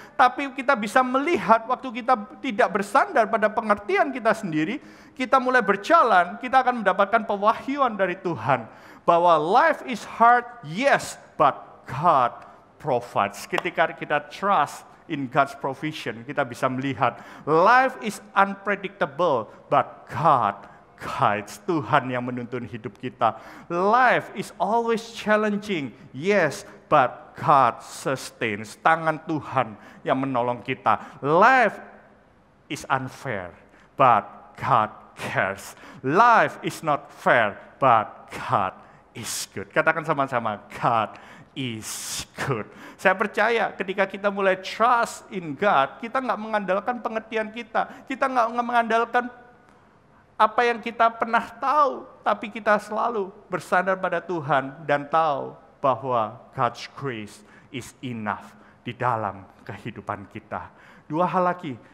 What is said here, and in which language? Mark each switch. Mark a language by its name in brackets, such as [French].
[Indonesian] Tapi kita bisa melihat waktu kita tidak bersandar pada pengertian kita sendiri, kita mulai berjalan, kita akan mendapatkan pewahyuan dari Tuhan. Bahwa [English] life is hard, yes, but God provides. [Indonesian] Ketika kita [English] trust in God's provision, [Indonesian] kita bisa melihat [English] life is unpredictable, but God guides. [Indonesian] Tuhan yang menuntun hidup kita. [English] Life is always challenging, yes, but God sustains. [Indonesian] Tangan Tuhan yang menolong kita. [English] Life is unfair, but God cares. Life is not fair, but God is good. [Indonesian] Katakan sama-sama, [English] God is good. [Indonesian] Saya percaya ketika kita mulai [English] trust in God, [Indonesian] kita nggak mengandalkan pengertian kita nggak mengandalkan apa yang kita pernah tahu, tapi kita selalu bersandar pada Tuhan dan tahu bahwa [English] God's grace is enough [Indonesian] di dalam kehidupan kita. 2 hal lagi.